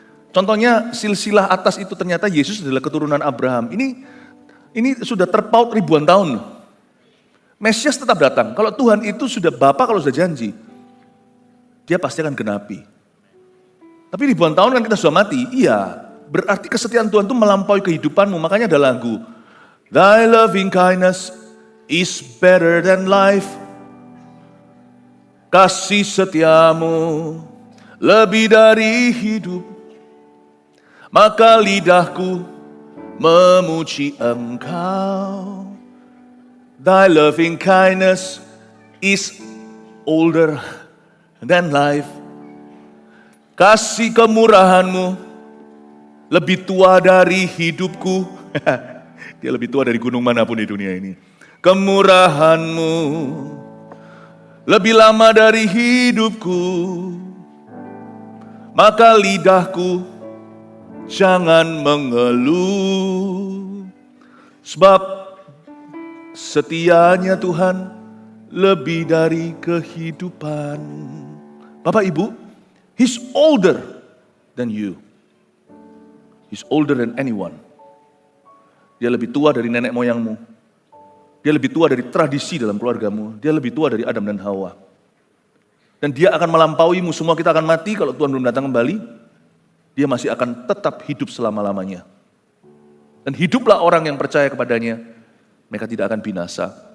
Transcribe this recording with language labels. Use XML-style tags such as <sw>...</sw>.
<id>Contohnya silsilah atas itu ternyata Yesus adalah keturunan Abraham. Ini sudah terpaut ribuan tahun. Mesias tetap datang. Kalau Tuhan itu sudah Bapa, kalau sudah janji, dia pasti akan genapi. Tapi ribuan tahun kan kita sudah mati. Iya, berarti kesetiaan Tuhan itu melampaui kehidupanmu. Makanya ada lagu.</id> <en>Thy loving kindness is better than life.</en> <id>Kasih setiamu lebih dari hidup. Maka lidahku memuji Engkau.</id> <en>Thy loving kindness is older than life.</en> <id>Kasih kemurahan-Mu lebih tua dari hidupku. Dia lebih tua dari gunung manapun di dunia ini. Kemurahan-Mu lebih lama dari hidupku. Maka lidahku jangan mengeluh, sebab setianya Tuhan lebih dari kehidupan. Bapak Ibu,</id> <en>He's older than you. He's older than anyone.</en> <id>Dia lebih tua dari nenek moyangmu. Dia lebih tua dari tradisi dalam keluargamu. Dia lebih tua dari Adam dan Hawa. Dan dia akan melampauimu, semua kita akan mati kalau Tuhan belum datang kembali. Dia masih akan tetap hidup selama-lamanya. Dan hiduplah orang yang percaya kepadanya, mereka tidak akan binasa.</id>